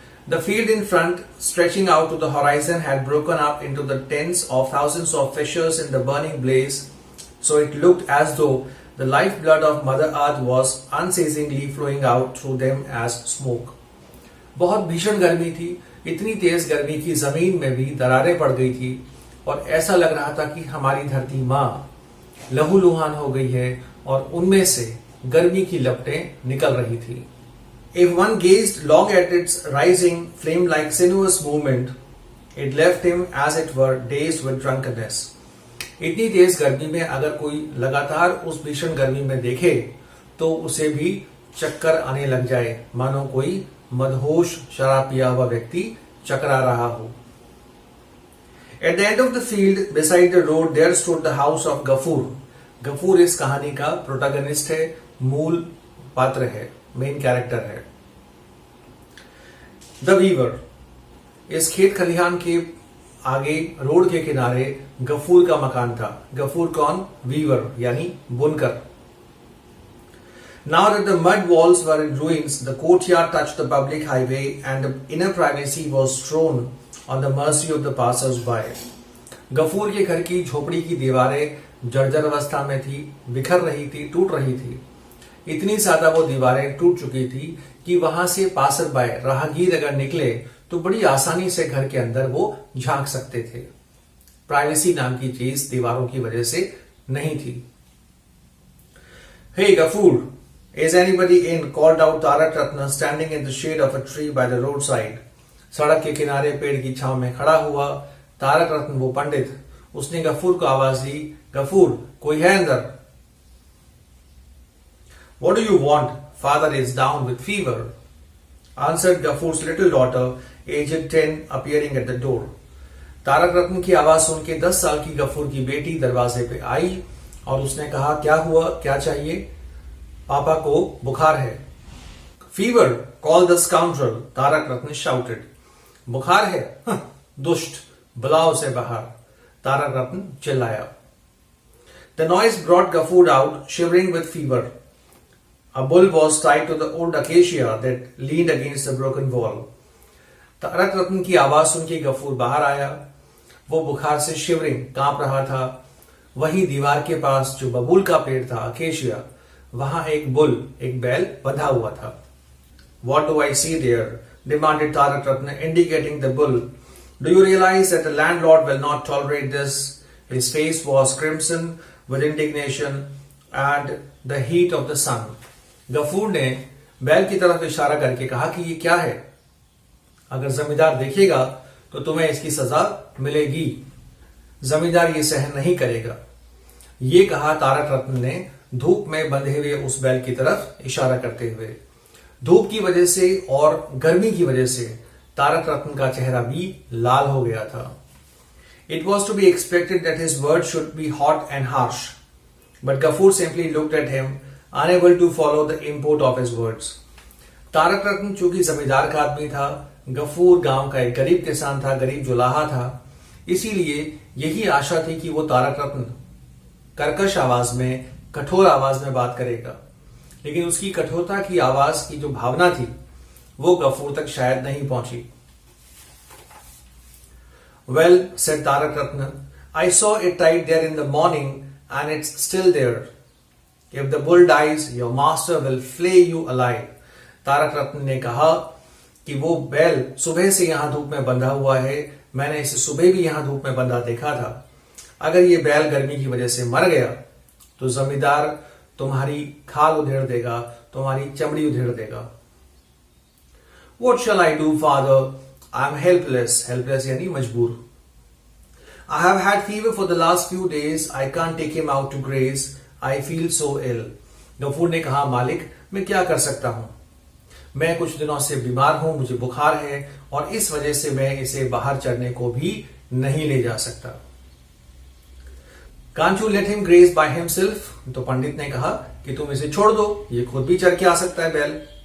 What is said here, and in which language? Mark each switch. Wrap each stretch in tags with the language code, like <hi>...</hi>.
<en>The field in front stretching out to the horizon had broken up into the tens of thousands of fissures in the burning blaze, so it looked as though the life blood of mother earth was unceasingly flowing out through them as smoke.</en> <hi>बहुत भीषण गर्मी थी। इतनी तेज गर्मी की जमीन में भी दरारें पड़ गई थी और ऐसा लग रहा था कि हमारी धरती मां लहूलुहान हो गई है और उनमें से गर्मी की लपटें निकल रही थी।</hi> <en>If one gazed long at its rising flame-like sinuous movement, it left him as it were dazed with drunkenness.</en> <hi>इतनी तेज गर्मी में अगर कोई लगातार उस भीषण गर्मी में देखे तो उसे भी चक्कर आने लग जाए, मानो कोई मदहोश शराब पिया हुआ व्यक्ति चकरा रहा हो।</hi> <en>At the end of the field, beside the road, there stood the house of Gafur.</en> <hi>Ghafoor इस कहानी का प्रोटैगनिस्ट है, मूल पात्र है, मेन कैरेक्टर है।</hi> <en>The weaver.</en> <hi>इस खेत खलिहान के आगे रोड के किनारे गफूर का मकान था। गफूर कौन? वीवर यानी बुनकर।</hi> <en>Now that the mud walls were in ruins, the courtyard touched the public highway and the inner privacy was thrown on the mercy of the passers-by.</en> <hi>Ghafoor के घर की झोपड़ी की दीवारें जर्जर अवस्था में थी, बिखर रही थी, टूट रही थी। इतनी ज्यादा वो दीवारें टूट चुकी थी कि वहां से पासर बाय, राहगीर अगर निकले तो बड़ी आसानी से घर के अंदर वो झांक सकते थे। प्राइवेसी नाम की चीज दीवारों की वजह से नहीं थी।</hi> <en>Hey Gafur, is anybody in? Called out Tarak Ratna standing in the shade of a tree by the roadside.</en> <hi>सड़क के किनारे पेड़ की छांव में खड़ा हुआ तारक रत्न, वो पंडित, उसने गफूर को आवाज दी, गफूर कोई है अंदर?</hi> <en>What do you want? Father is down with fever, answered Gafur's little daughter, aged 10, appearing at the door.</en> <hi>Tarak रत्न की आवाज सुन के 10 साल की गफूर की बेटी दरवाजे पे आई और उसने कहा, क्या हुआ, क्या चाहिए? पापा को बुखार है।</hi> <en>Fever, call the scoundrel, Tarak Ratna shouted.</en> <hi>बुखार है? दुष्ट, बुलाओ उसे बाहर, तारक रत्न चिल्लाया।</hi> <en>The noise brought Gafur out, shivering with fever. A bull was tied to the old acacia that leaned against the broken wall.</en> <hi>Tarak रत्न की आवाज सुन के गफूर बाहर आया। वो बुखार से शिवरिंग, कांप रहा था। वहीं दीवार के पास जो बबूल का पेड़ था, अकेशिया, वहां एक बुल, एक बैल बंधा हुआ था।</hi> <en>What do I see there? demanded Tarak Ratna, indicating the bull. Do you realize that the landlord will not tolerate this? His face was crimson with indignation and the heat of the sun.</en> <hi>Ghafoor ने बैल की तरफ इशारा करके कहा कि ये क्या है? अगर जमींदार देखेगा तो तुम्हें इसकी सजा मिलेगी। जमींदार ये सहन नहीं करेगा। ये कहा तारक रत्न ने धूप में बंधे हुए उस बैल की तरफ इशारा करते हुए। धूप की वजह से और गर्मी की वजह से तारक रत्न का चेहरा भी लाल हो गया था।</hi> <en>It was to be expected that his words should be hot and harsh, but Gafur simply looked at him, unable to follow the import of his words.</en> <hi>Tarak रत्न चूंकि जमींदार का आदमी था, गफूर गांव का एक गरीब किसान था, गरीब जुलाहा था, इसीलिए यही आशा थी कि वो तारक रत्न कर्कश आवाज में, कठोर आवाज में बात करेगा, लेकिन उसकी कठोरता की आवाज की जो भावना थी वो गफूर तक शायद नहीं पहुंची।</hi> <en>Well, said Tarak Ratna, I saw it tied there in the morning and it's still there. If the bull dies, your master will flay you alive.</en> <hi>Tarak रत्न ने कहा कि वो बैल सुबह से यहां धूप में बंधा हुआ है, मैंने इसे सुबह भी यहां धूप में बंधा देखा था। अगर ये बैल गर्मी की वजह से मर गया तो जमींदार तुम्हारी खाल उधेड़ देगा, तुम्हारी चमड़ी उधेड़ देगा।</hi> <en>What shall I do, father? I am helpless.</en> <hi>Helpless यानी मजबूर।</hi> <en>I have had fever for the last few days. I can't take him out to graze. I feel so ill.</en> <hi>Ghafoor ने कहा, मालिक मैं क्या कर सकता हूं? मैं कुछ दिनों से बीमार हूं, मुझे बुखार है और इस वजह से मैं इसे बाहर चरने को भी नहीं ले जा सकता।</hi> <en>Can't you let him graze by himself?</en> <hi>तो पंडित ने कहा कि तुम इसे छोड़ दो, ये खुद भी चर के आ सकता है बैल।</hi>